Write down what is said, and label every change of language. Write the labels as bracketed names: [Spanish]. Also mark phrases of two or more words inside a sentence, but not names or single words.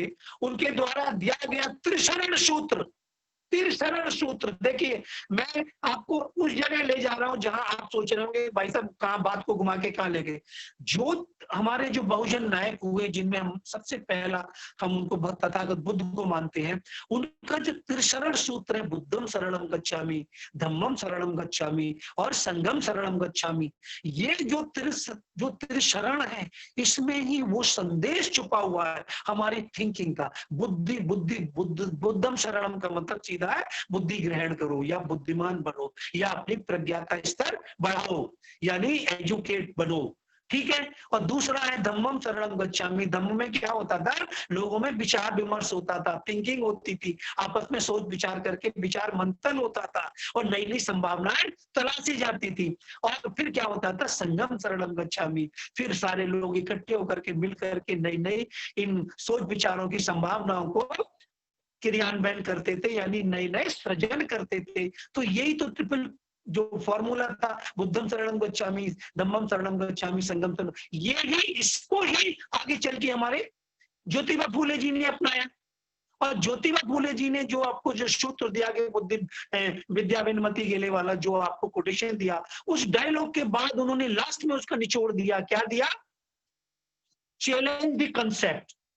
[Hindi] उनके द्वारा दिया गया त्रिशरण सूत्र, देखिए, मैं आपको उस जगह ले जा रहा हूं जहां आप सोच रहे होंगे भाई साहब कहां बात को घुमा के कहां ले गए। जो हमारे जो बहुजन नायक हुए, जिनमें हम सबसे पहला हम उनको तथागत बुद्ध को मानते हैं, उनका जो त्रिशरण सूत्र है, [Pali] बुद्धम शरणम गच्छामि, धम्मम शरणम गच्छामि और संघम शरणम गच्छामि, [Hindi] ये जो त्रिशरण है, इसमें ही वो संदेश छुपा हुआ है हमारी थिंकिंग का। [Pali] बुद्धम शरणम [Hindi] का मतलब सीधा है बुद्धि ग्रहण करो या बुद्धिमान बनो या अपनी प्रज्ञा का स्तर बढ़ाओ, यानी एजुकेट बनो, ठीक है। और दूसरा है [Pali] धम्मम शरणम गच्छामि। [Hindi] धम्म में क्या होता था, लोगों में विचार विमर्श होता था, थिंकिंग होती थी, आपस में सोच विचार करके विचार मंथन होता था और नई नई संभावनाएं तलाशी जाती थी। और फिर क्या होता था, [Pali] संगम शरणम गच्छामि, [Hindi] फिर सारे लोग इकट्ठे होकर के मिल करके नई नई इन सोच विचारों की संभावनाओं को क्रियान्वयन करते थे, यानी नए नए सृजन करते थे। तो यही तो ट्रिपल जो फॉर्मूला था, [Pali] बुद्धम शरणम गच्छामि, धम्मम शरणम गच्छामि, संगम शरणम, [Hindi] ये ही इसको ही आगे चल के हमारे ज्योतिबा फूले जी ने अपनाया। और ज्योतिबा फूले जी ने जो आपको जो सूत्र दिया गया बुद्धि विद्या विनमति गेले वाला, जो आपको कोटेशन दिया, उस डायलॉग के बाद उन्होंने लास्ट में उसका निचोड़ दिया, क्या दिया, [English] challenge the concept.